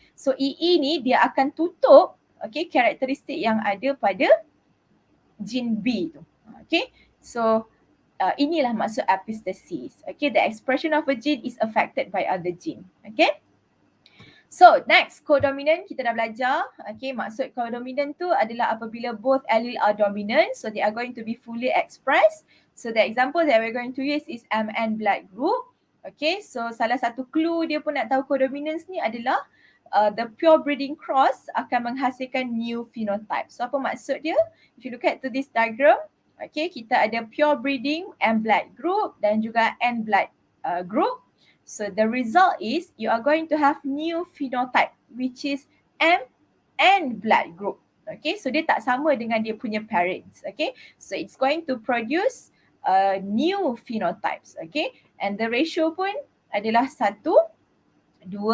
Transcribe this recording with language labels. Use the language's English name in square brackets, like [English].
[Malay] So EE ni dia akan tutup, okay, karakteristik yang ada pada gene B tu. Okay, so inilah maksud epistasis. [English] Okay, the expression of a gene is affected by other gene. [Malay] Okay. So next, codominant kita dah belajar. [English] Okay, [Malay] maksud codominant tu adalah apabila [English] both allele are dominant, so they are going to be fully expressed. So the example that we're going to use is MN black group. [Malay] Okay, so salah satu clue dia pun nak tahu codominance ni adalah [English] the pure breeding cross [Malay] akan menghasilkan [English] new phenotype. [Malay] So apa maksud dia? [English] If you look at to this diagram, okay, [Malay] kita ada [English] pure breeding M black group [Malay] dan juga [English] N black group. So the result is you are going to have new phenotype which is M N black group. Okay, so [Malay] dia tak sama dengan dia punya [English] parents. Okay, so it's going to produce new phenotypes. Okay, and the ratio [Malay] pun adalah [English] 1, 2, 1.